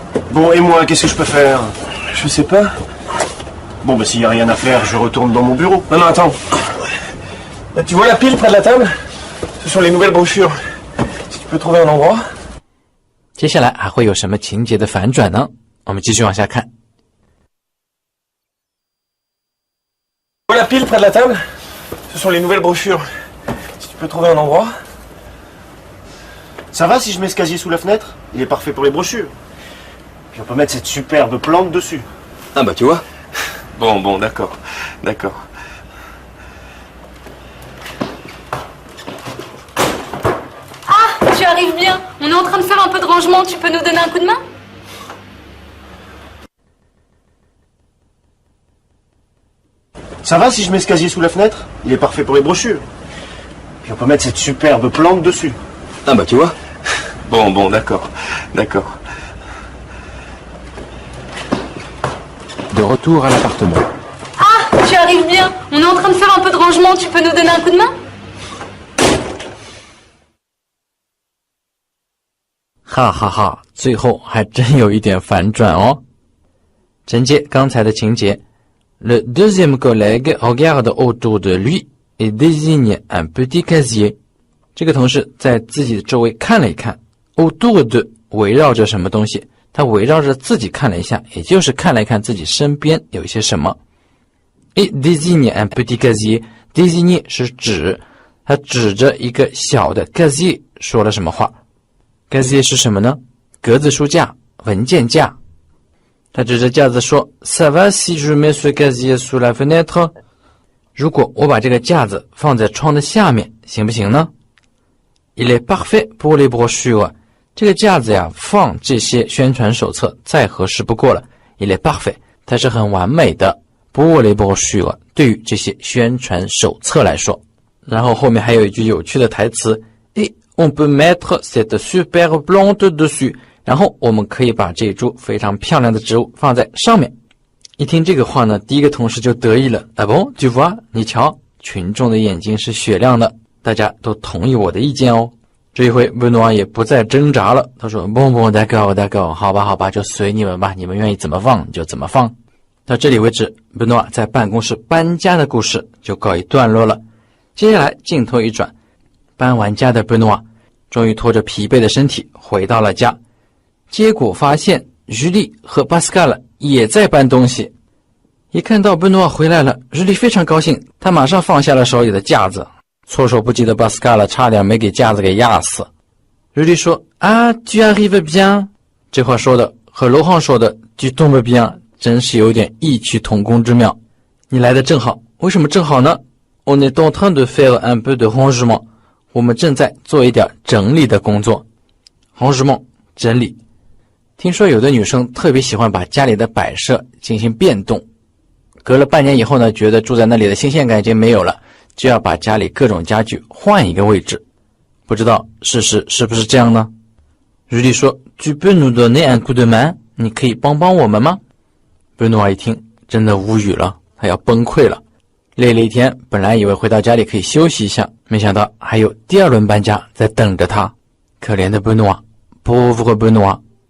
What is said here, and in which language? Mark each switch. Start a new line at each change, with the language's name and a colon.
French: Bon, et moi, qu'est-ce que je peux faire? Je sais pas. Bon, bah s'il n'y a rien à faire, je retourne dans mon bureau. Non, attends. Tu vois la pile près de la table? Ce sont les nouvelles brochures. Si tu peux trouver un endroit.
Chinese: 接下来还会有什么情节的反转呢？我们继续往下看。
French: Tu vois la pile près de la table? Ce sont les nouvelles brochures. Si tu peux trouver un endroit. Ça va si je mets ce casier sous la fenêtre? Il est parfait pour les brochures. Puis on peut mettre cette superbe plante dessus. Ah bah tu vois. Bon, d'accord. D'accord. Ah, tu arrives bien. On est en train de faire un peu de rangement. Tu peux nous donner un coup de main? Ça va si je mets ce casier sous la fenêtre? Il est parfait pour les brochures. Puis on peut mettre cette superbe plante dessus. Ah bah tu vois. Bon, d'accord. D'accord. De retour à l'appartement. Ah, tu arrives bien. On est en train de faire un peu de rangement. Tu peux nous donner un coup de main?
Chinese: 哈哈哈，最后还真有一点反转哦。承接刚才的情节
French: ，le deuxième collègue regarde autour de lui et désigne un petit casier。
Chinese: 这个同事在自己的周围看了一看 ，autour de 围绕着什么东西，他围绕着自己看了一下，也就是看了一看自己身边有一些什么。
French: et désigne un petit casier，
Chinese: désigne 是指，他指着一个小的 casier 说了什么话。casier 是什么呢？格子书架、文件架。他指着架子说
French: Ça va si je mets ce casier sous la fenêtre？
Chinese: 如果我把这个架子放在窗的下面，行不行呢？
French: Il est parfait pour les brochures。
Chinese: 这个架子呀，放这些宣传手册再合适不过了。
French: Il est parfait，
Chinese: 它是很完美的。
French: pour les brochures，
Chinese: 对于这些宣传手册来说。然后后面还有一句有趣的台词
French: Et on peut mettre cette superbe plante dessus。
Chinese: 然后我们可以把这株非常漂亮的植物放在上面。一听这个话呢，第一个同事就得意了。
French: Ah bon, tu vois？
Chinese: 你瞧，群众的眼睛是雪亮的，大家都同意我的意见哦。这一回贝诺瓦也不再挣扎了，他说
French: Bon, d'accord，
Chinese: 好吧，就随你们吧，你们愿意怎么放就怎么放。到这里为止，贝诺瓦在办公室搬家的故事就告一段落了。接下来镜头一转，搬完家的贝诺瓦终于拖着疲惫的身体回到了家，结果发现日丽和巴斯卡勒也在搬东西。一看到贝诺瓦回来了，日丽非常高兴，他马上放下了手里的架子，措手不及的巴斯卡勒差点没给架子给压死。日丽说啊
French: tu arrives bien，
Chinese: 这话说的和罗汉说的
French: tu tombes bien
Chinese: 真是有点异曲同工之妙。你来的正好，为什么正好呢？
French: On est en train de faire un peu de rangement，
Chinese: 我们正在做一点整理的工作。 rangement 整理。听说有的女生特别喜欢把家里的摆设进行变动，隔了半年以后呢，觉得住在那里的新鲜感已经没有了，就要把家里各种家具换一个位置。不知道事实是不是这样呢？日丽说
French: Tu peux nous donner un coup de main？
Chinese: 你可以帮帮我们吗？贝诺瓦一听真的无语了，他要崩溃了。累了一天，本来以为回到家里可以休息一下，没想到还有第二轮搬家在等着他。可怜的贝诺瓦 pauvre贝诺瓦。